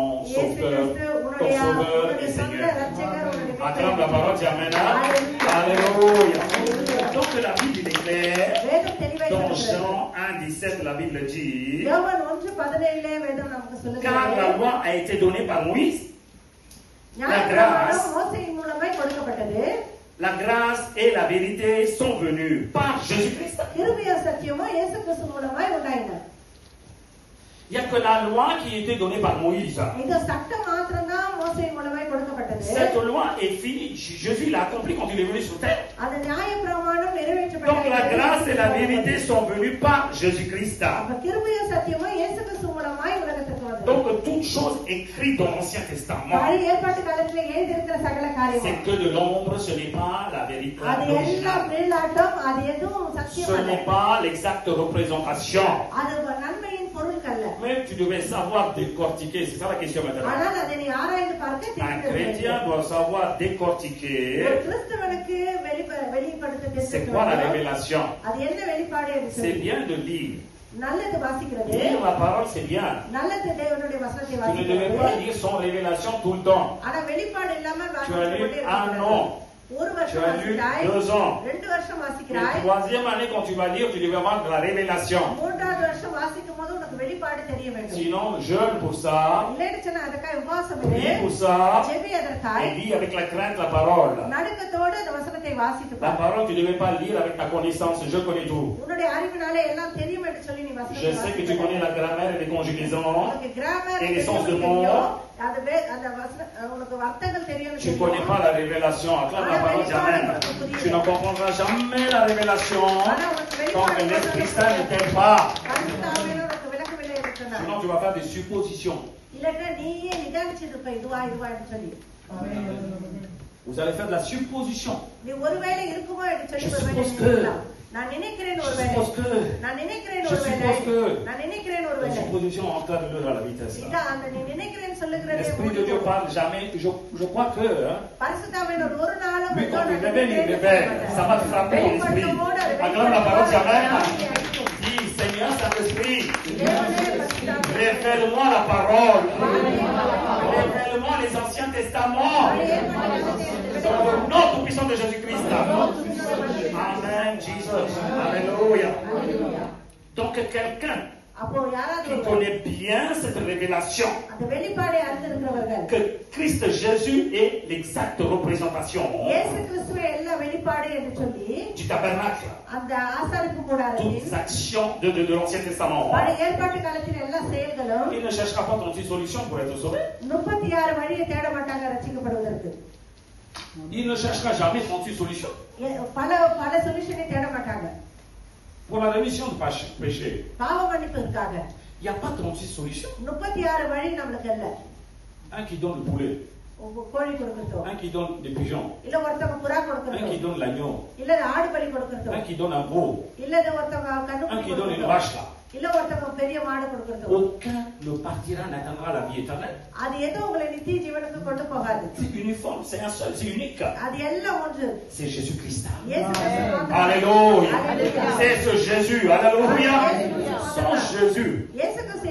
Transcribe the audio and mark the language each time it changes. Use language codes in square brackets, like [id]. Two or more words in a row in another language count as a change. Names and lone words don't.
[ta] இயேசு [fr] sauveur, [ta] கிறிஸ்து [fr] ton [ta] உன்னுடைய [fr] sauveur et [ta] சொந்த [fr] Seigneur. [ta] ரட்சகர், உன்னுடைய [fr] Acclame la parole, dis Amen. Alléluia. Alléluia. Donc la Bible est claire. [ta] வேதம் தெளிவாய் [fr] Dans [ta] சொல்கிறது. [fr] Jean 1,17, la Bible dit [ta] யோவான் 1:17 வேதம் நமக்கு [fr] car la [ta] சொல்லுகிறது. [fr] loi a été donnée par Moïse, [ta] ஞானப்பிரமாணம் மோசேயின் மூலமாய் கொடுக்கப்பட்டது. [fr] la grâce et la vérité sont venues par Jésus-Christ. [ta] கிருபையும் சத்தியமும் இயேசு கிறிஸ்து மூலமாய் உண்டாயின. [fr] Il n'y a que la loi qui a été donnée par Moïse. [ta] இந்த சட்டம் மாத்திரம்தான் மோசேயின் மூலமாய் கொடுக்கப்பட்டது. [fr] Cette loi est finie. Jésus l'a accompli quand il est venu sur terre. [ta] அந்த நியாயப்பிரமாணம் நிறைவேற்றப்பட்டது. [fr] Donc la grâce et la vérité sont venues par Jésus-Christ. [ta] அப்ப கிருபையும் சத்தியமும் இயேசு கிறிஸ்து மூலமாய் உலகத்துக்கு வந்தது. [fr] Donc toute chose écrite dans l'Ancien Testament, [ta] பழைய ஏற்பாட்டு காலத்துல எழுதியிருக்கிற சகல [fr] c'est [ta] காரியமும் [fr] que de l'ombre, ce n'est pas la vérité. [ta] அது எல்லாம் [fr] l'original. [ta] நிழலாட்டம், அது எதுவும் [fr] Ce [ta] சத்தியம் அல்ல. [fr] n'est pas l'exacte représentation. [ta] அது நன்மையின் பொருள் அல்ல. [fr] Mais tu devais savoir décortiquer. C'est ça la question maintenant. [ta] ஆனால் அதை நீ ஆராய்ந்து பார்க்க [fr] Un [ta] தெரிந்து [fr] chrétien [ta] வேண்டும். [fr] doit savoir [ta] ஒரு [fr] décortiquer [ta] கிறிஸ்தவனுக்கு வெளிப்படுத்த [fr] c'est [ta] தெரிந்து [fr] quoi la [ta] வேண்டும். [fr] révélation. [ta] அது என்ன வெளிப்பாடு என்று [fr] C'est [ta] சொல்லி. [fr] bien de lire. [ta] நல்லது வாசிக்கிறது [fr] Lire la parole, c'est bien. [ta] நல்லது தேவனுடைய வசனத்தை [fr] Tu ne devais pas [ta] வாசிக்கிறது [fr] lire sans révélation tout le temps. [ta] ஆனா வெளிப்பாடு இல்லாம [fr] Tu as [ta] வாசித்துக் [fr] lu [ta] கொண்டே [fr] un [ta] இருக்கக்கூடாது. [fr] an, [ta] ஒரு [fr] tu [ta] வருஷம் [fr] as lu [ta] வாசிக்கிறாய் [fr] 2 ans. [ta] 2 வருஷம் [fr] Mais [ta] வாசிக்கிறாய் [fr] troisième année, quand tu vas lire, tu devais avoir de la révélation. [ta] மூன்றாவது வருஷம் வாசிக்கும் போது உனக்கு வெளிப்பாடு தெரிய வேண்டும் [fr] Sinon, jeûne pour ça, [ta] இல்லைன்னு சொன்னா அதுக்காக உபவாசம் இரு [fr] prie pour ça, [ta] ஜெபி அதற்காய் [fr] et lis avec la crainte la parole. [ta] நடுக்கத்தோடு அந்த வசனத்தை வாசித்து [fr] La [ta] பார் [fr] parole, tu ne devais pas lire avec ta connaissance, je connais tout. [ta] உன்னுடைய அறிவினாலே எல்லாம் தெரியும் என்று சொல்லி நீ [fr] Je [ta] வசனத்தை [fr] sais que tu [ta] வாசித்து [fr] connais la grammaire et les conjugaisons. [ta] உனக்கு கிராமர் [fr] Et les sens de [ta] தெரியும் அது அந்த உனக்கு வார்த்தைகள் தெரியும் [fr] Tu ne connais pas la révélation. Acclame la parole, dis Amen. Tu ne comprendras jamais la révélation tant que l'Esprit Saint ne t'aide pas. [ta] உனக்கு விளக்கவில்லை என்று சொன்னார் [fr] Sinon, tu vas faire des suppositions. [ta] இல்லைன்னா நீயே நிதானிச்சிருப்ப இதுவா சொல்லி [fr] Vous allez faire de la supposition. [ta] நீ ஒருவேளை இருக்குமோ என்று சொல்லி [fr] Je [ta] ஒருவேளை [fr] suppose que. [ta] நினைக்கலாம். நான் நினைக்கிறேன் [fr] Je [ta] ஒருவேளை [fr] suppose que. [ta] நான் நினைக்கிறேன் [fr] Je [ta] ஒருவேளை [fr] suppose que. [ta] நான் நினைக்கிறேன் [fr] La [ta] ஒருவேளை [fr] supposition encadre-le à la vitesse. [ta] இல்ல [fr] Là. [ta] அந்த நீ நினைக்கிறேன்னு சொல்லுகிறதே [fr] L'Esprit de Dieu parle jamais. Je crois que. Hein, [ta] பரிசுத்தாவினர் ஒரு நாளும் [fr] lui, quand [ta] நான் [fr] il révèle, il [ta] நினைக்கிறேன்னு [fr] révèle. [ta] சொல்ல [fr] Ça va te frapper ton esprit. [ta] வெளிப்படுத்தும்போது அது [fr] Acclame la parole, dis Amen. [ta] வெளிப்படுத்தும்போது [fr] Dis, Seigneur Saint-Esprit, [ta] தேவனே பரிசுத்தாவினர் [fr] révèle-moi la parole. Révèle-moi les Anciens Testaments. Dans le nom tout-puissant de Jésus-Christ. Amen, Jesus. Alléluia. Donc quelqu'un [ta] அப்போ யாராவது [fr] qui [ta] ஒருவர் [fr] connaît bien cette révélation, [ta] அந்த வெளிப்பாடை அறிந்திருக்கிறவர்கள் [fr] que Christ Jésus est l'exacte représentation [ta] இயேசு கிறிஸ்துவே எல்லா வெளிப்பாடு என்று சொல்லி [fr] du tabernacle, [ta] அந்த ஆசாரிப்பு கூடாரத்தின் [fr] toutes les actions de l'Ancien Testament. [ta] பழைய ஏற்பாட்டு காலத்தில் எல்லா செயல்களும் [fr] Il ne cherchera pas 36 solutions pour être sauvé. [ta] 36 வழியை தேட மாட்டாங்க ரட்சிக்கப்படுவதற்கு [fr] Il ne cherchera jamais 36 solutions [ta] பல பல சொல்யூஷனை தேட மாட்டாங்க [fr] pour la rémission du péché. [ta] பாவ மன்னிப்பிற்காக [fr] Il n'y a pas 36 solutions. [ta] 36 வழி நம்மளுக்கு இல்ல [fr] Un qui donne le poulet, [ta] கோழி கொடுக்கறதோ [fr] un qui donne des pigeons, [ta] இல்ல ஒருத்தவங்க புறா [fr] un [ta] கொடுக்கறதோ [fr] qui donne l'agneau, [ta] இல்ல ஆடு பலி கொடுக்கறதோ [fr] un qui donne un veau, [ta] இல்ல ஒருத்தவங்க [fr] un [ta] கண்ணு [fr] qui donne une [ta] கொடுக்கறதோ [fr] vache là. [ta] இல்ல ஒருத்தவங்க பெரிய மாடு கொடுக்கறதோ [fr] Aucun ne partira, n'atteindra la vie éternelle. [ta] அது எதுவும் உங்களை நித்திய ஜீவனுக்கு கொண்டு போகாது [fr] C'est uniforme, c'est un seul, c'est unique. [ta] அது எல்லாம் ஒன்று [fr] C'est Jésus-Christ. [ta] இயேசு கிறிஸ்து மாத்திரம். [fr] Alléluia. Alléluia. C'est ce Jésus. Alléluia. Sans Jésus, [ta] இயேசு கிறிஸ்து